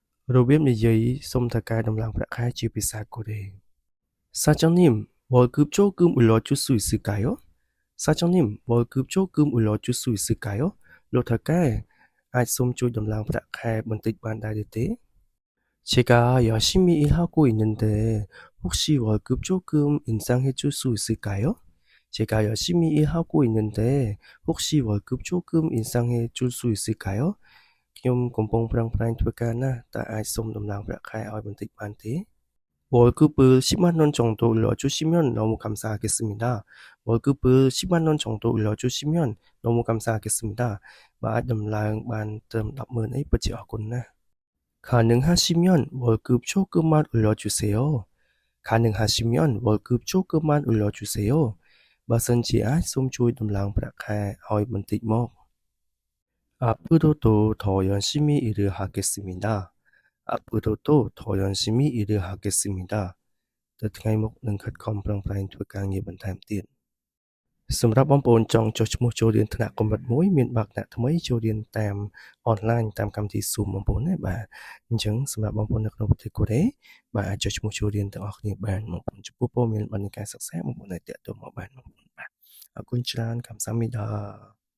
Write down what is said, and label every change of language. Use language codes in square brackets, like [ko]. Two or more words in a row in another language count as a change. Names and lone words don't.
[km] របៀបនិយាយសុំថៅកែដំឡើងប្រាក់ខែជាភាសាកូរ៉េ [ko] 사장님, 월급 조금 올려줄 수 있을까요? 사장님, 월급 조금 올려줄 수 있을까요? 로탈까좀 담랑 브라카에 문득 반다리대. 제가 열심히 일하고 있는데 혹시 월급 조금 인상해 줄 수 있을까요? 제가 열심히 일하고 있는데 혹시 월급 조금 인상해 줄 수 있을까요? [km] ខ្ញុំកំពុងប្រឹងប្រែងធ្វើការណាស់តើអាចសុំដំឡើងប្រាក់ខែឲ្យបន្តិចបានទេ [ko] 월급을 10만 원 정도 올려주시면 너무 감사하겠습니다. 월급을 10만 원 정도 올려주시면 너무 감사하겠습니다. [km] បាទដំឡើងបានត្រឹម 10,000 អីពិតជាអរគុណណាស់ [ko] 가능하시면 월급 조금만 올려주세요. 가능하시면 월급 조금만 올려주세요. [km] បើសិនជាអាចសូមជួយដំឡើងប្រាក់ខែឲ្យបន្តិចមក [ko] 앞으로도 더 열심히 일을 하겠습니다. 앞으로도 더 열심히 일을 하겠습니다. [km] ទៅថ្ងៃមុខនឹងខិតខំប្រឹងប្រែងធ្វើការងារបន្ថែមទៀតសម្រាប់បងប្អូនចង់ចុះឈ្មោះចូលរៀនថ្នាក់កម្រិត1មានបើកថ្នាក់ថ្មីចូលរៀនតាមអនឡាញតាមកម្មវិធី Zoom បងប្អូនណាបាទអញ្ចឹងសម្រាប់បងប្អូននៅក្នុងប្រទេសកូរ៉េបាទអាចចុះឈ្មោះចូលរៀនទាំងអស់គ្នាបានបងប្អូនចំពោះព័ត៌មានបណ្ឌការសិក្សាបងប្អូនអាចទាក់ទងមកបានបងប្អូនបាទអរគុណច្រើន감사합니다